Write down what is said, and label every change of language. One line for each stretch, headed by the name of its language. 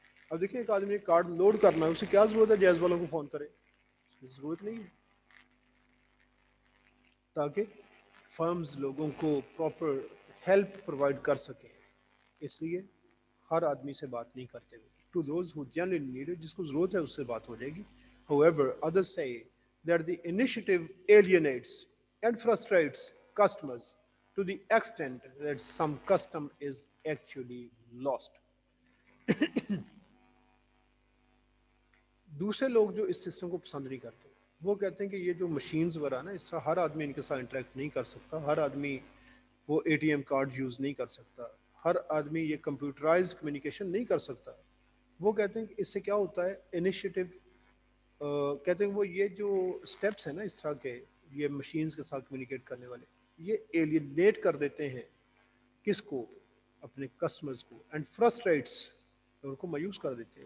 Urdu: اب دیکھیں ایک آدمی نے کارڈ لوڈ کرنا ہے, اسے کیا ضرورت ہے جیز والوں کو فون کرے, اس کی ضرورت نہیں ہے. تاکہ فرمز لوگوں کو پراپر ہیلپ پرووائڈ کر سکیں, اس لیے ہر آدمی سے بات نہیں کرتے ہوئے.
English: to those who generally need,
Urdu: جس کو ضرورت ہے اس سے بات ہو جائے گی.
English: However, others say that the initiative alienates and frustrates customers to the extent that some custom is actually lost.
Urdu: دوسرے لوگ جو اس سسٹم کو پسند نہیں کرتے وہ کہتے ہیں کہ یہ جو مشینز وغیرہ نا, اس طرح ہر آدمی ان کے ساتھ انٹریکٹ نہیں کر سکتا, ہر آدمی وہ A T M card use نہیں کر سکتا, ہر آدمی یہ کمپیوٹرائزڈ کمیونیکیشن نہیں کر سکتا. وہ کہتے ہیں کہ اس سے کیا ہوتا ہے, انیشیٹو کہتے ہیں وہ یہ جو سٹیپس ہیں نا اس طرح کے, یہ مشینز کے ساتھ کمیونیکیٹ کرنے والے, یہ ایلینیٹ کر دیتے ہیں کس کو, اپنے کسٹمرز کو, اینڈ فرسٹریٹس, ان کو مایوس کر دیتے ہیں.